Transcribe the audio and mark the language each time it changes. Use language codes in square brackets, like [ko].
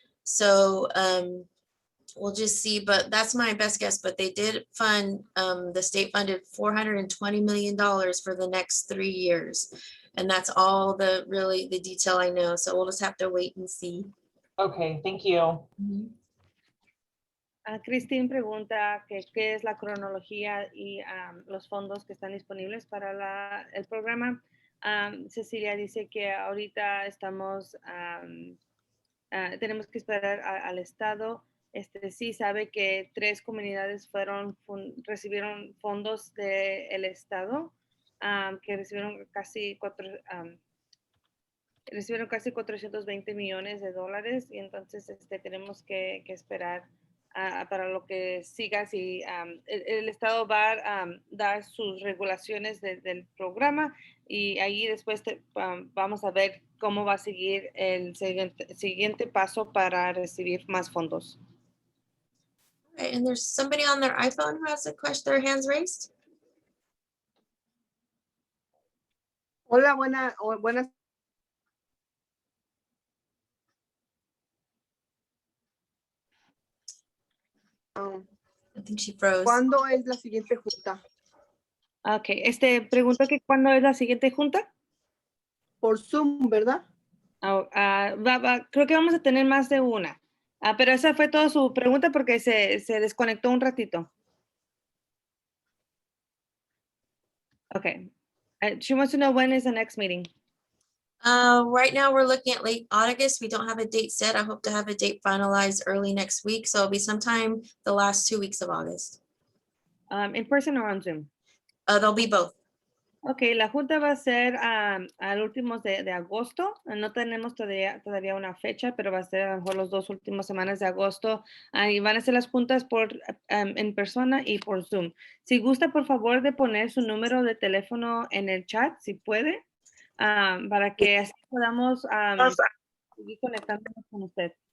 [en] So we'll just see, but that's my best guess. But they did fund, the state funded $420 million for the next 3 years. And that's all the detail I know. So we'll just have to wait and see. Okay, thank you. [es] Christine pregunta qué es la cronología y los fondos que están disponibles para el programa. Cecilia dice que ahorita tenemos que esperar al Estado. Sí sabe que 3 comunidades recibieron fondos del Estado, que recibieron casi 420 millones de dólares, y entonces tenemos que esperar para lo que siga. Si el Estado va a dar sus regulaciones del programa, y ahí después vamos a ver cómo va a seguir el siguiente paso para recibir más fondos. [en] Okay, and there's somebody on their iPhone who has a question, their hands raised. [es] Hola, buenas. [en] I think she froze. [es] ¿Cuándo es la siguiente junta? Ok, pregunto que cuándo es la siguiente junta. Por Zoom, ¿verdad? Creo que vamos a tener más de una. Pero esa fue toda su pregunta porque se desconectó un ratito. [en] Okay. She wants to know when is the next meeting. Right now we're looking at late August. We don't have a date set. I hope to have a date finalized early next week. So it'll be sometime the last 2 weeks of August. In person or on Zoom? They'll be both. [es] Ok, la junta va a ser al últimos de agosto. No tenemos todavía una fecha, pero va a ser a lo mejor los 2 últimos semanas de agosto. Y van a ser las juntas en persona y por Zoom. Si gusta, por favor, de poner su número de teléfono en el chat, si puede, para que así podamos seguir conectándonos con usted.